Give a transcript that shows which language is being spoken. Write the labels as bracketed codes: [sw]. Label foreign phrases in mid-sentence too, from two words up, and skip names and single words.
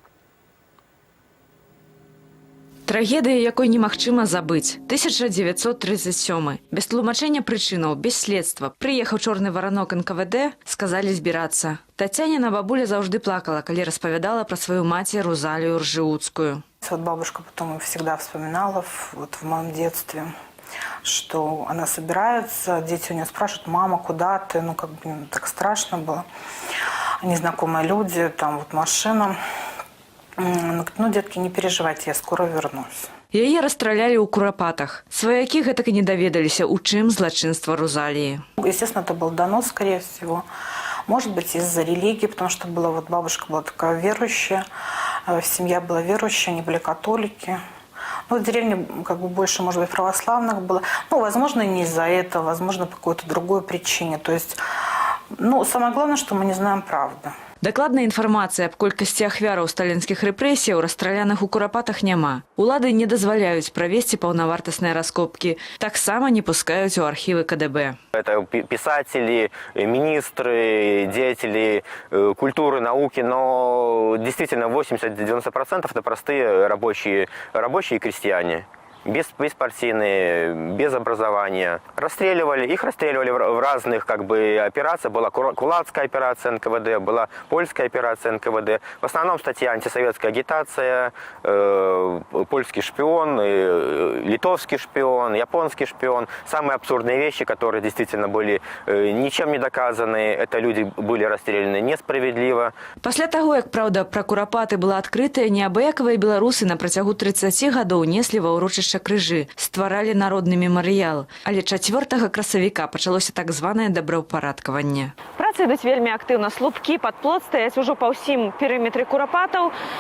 [be] Трагедыя, якой немагчыма забыць. 1937. Без тлумачэння прычынаў, без следства. Прыехаў чорны варанок НКВД, сказалі збірацца. Тацяніна бабуля заўжды плакала, калі распавядала пра сваю маці Рузалію Ржеўскую. [ru] Вот бабушка потом всегда вспоминала в моем детстве. что она собирается, дети у нее спрашивают: мама, куда ты? Ну, как бы так страшно было. Незнакомые люди, там вот машина. Она говорит: ну, детки, не переживайте, я скоро вернусь. [be] Яе расстралялі ў курапатах. Сваякі гэтак і не даведаліся, у чым злачынства Розалии. [ru] Естественно, это был донос, скорее всего. Может быть, из-за религии, потому что была вот бабушка была такая верующая, семья была верующая, они были католики. Ну, в деревне как бы больше, может быть, православных было. Ну, возможно, не из-за этого, возможно, по какой-то другой причине. То есть, ну, самое главное, что мы не знаем правды. [be] Дакладная інфармацыя аб колькасці ахвяраў сталінскіх рэпрэсіяў расстраляных у курапатах няма. Улады не дазваляюць правесці паўнавартасныя раскопкі. Таксама не пускаюць у архівы КДБ. [ru] Это писатели, министры, деятели культуры, науки, но действительно 80-90% это простые рабочие и крестьяне. Беспартийные, без образования. Их расстреливали в разных как бы операциях. Была кулацкая операция НКВД, была польская операция НКВД. В основном статья антисоветская агитация, польский шпион, литовский шпион, японский шпион. Самые абсурдные вещи, которые действительно были ничем не доказаны. Это люди были расстреляны несправедливо. [be] Пасля таго, як праўда пра курапаты была адкрытая, неабыякавыя беларусы на працягу 30 гадоў неслі ва ўрочышча крыжы, стваралі народны мемарыял. Але 4 красавіка пачалося так званае добраўпарадкаванне. Працы ідуць вельмі актыўна. Слупкі пад плот стаяць ужо па ўсім перыметры курапатаў.